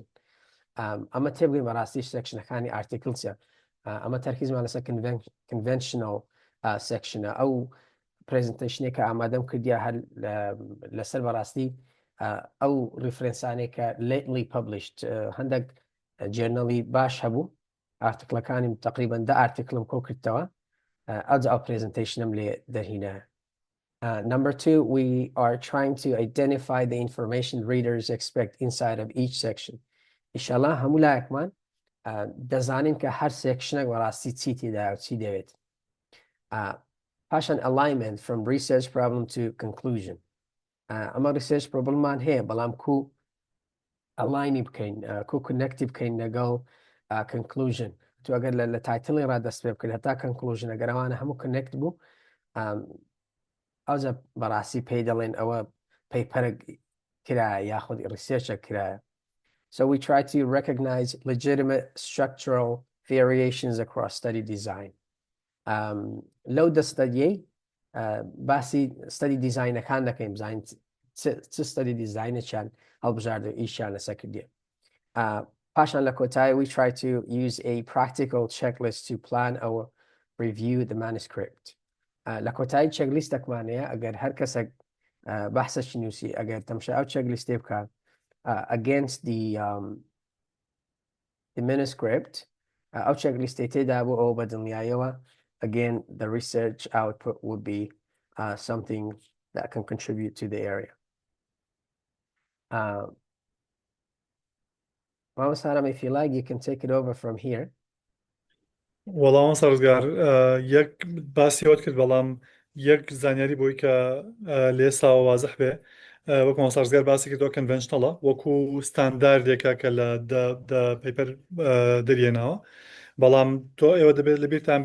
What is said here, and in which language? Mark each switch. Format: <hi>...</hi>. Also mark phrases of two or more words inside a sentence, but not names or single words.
<ckb>ئەمە تێبگەین بەڕاستی سێکشنەکانی ئارتیکلسە، ئەمە تەرکیزمان لەسەر conventional سێکشنە. ئەو پرێزنتیشنێک کە ئامادەم کردیا هەر لەسەر بەڕاستی ئەو ریفرەنسانێک کە</ckb> <en>lately published</en> <ckb>هەندێک جێرنەڵی باش هەبوو، ئارتیکلەکانی تقریباً 10 ئارتیکلم کۆ کردەوە، ئەو پرێزنتیشنم لێ دەرهینە.</ckb> <en>Number 2, we are trying to identify the information readers expect inside of each section.</en> <ckb>ئینشاءالله هەموو لایەکمان دەزانین کە هەر سێکشنێک بەڕاستی چی تێدایە و چی دەوێت.</ckb> <en>پاشان alignment from research problem to conclusion.</en> <ckb>ئەمە</ckb> <en>research problem</en> <ckb>مان هەیە، بەڵام کو aligning بکەین، کو connective بکەین لەگەڵ conclusion. تو ئەگەر لە تایتڵی ڕادەست پێ بکەین هەتا conclusion، ئەگەر ئەوانە هەموو connect بوو ئەوجا بەڕاستی پێی دەڵێن ئەوە پەیپەرە کرایە یاخود ریسێرچە کرایە.</ckb> <en>So we try to recognize legitimate structural variations across study design.</en> <ckb>لەو دەستەدیەی باسی</ckb> <en>study design-</en> <ckb>ەکان دەکەین، بزانین چ</ckb> <en>study design-</en> <ckb>ێکیان هەڵبژاردە ئیشیان لەسەر کردیە. پاشان لە کۆتایی</ckb> <en>we try to use a practical checklist to plan or review the manuscript.</en> <ckb>لە کۆتایی چێکلیستێکمانەیە، ئەگەر هەر کەسێک بەحسەشی نووسی ئەگەر تەمشا ئەو چێکلیستێ بکات</ckb> <en>against the manuscript،</en> <ckb>ئەو چێکلیستێ تێدا بوو ئەوە بەدڵنیاییەوە</ckb> <en>again the research output would be something that can contribute to the area. Mama Saram, if you like, you can take it over from here.</en> <ckb>وەڵام سەرزگار یەک باسی هۆت کرد، بەڵام یەک زانیاری بۆی کە لە ئێستاوە وازح بێ وەکو مەسەرزگار باسی کردەوە کەنڤێنشنەڵە وەکو ستانداردێکە کە لە پەیپەر دەرێناوە بەڵام تۆ ئێوە دەبێت لەبیرتان</ckb>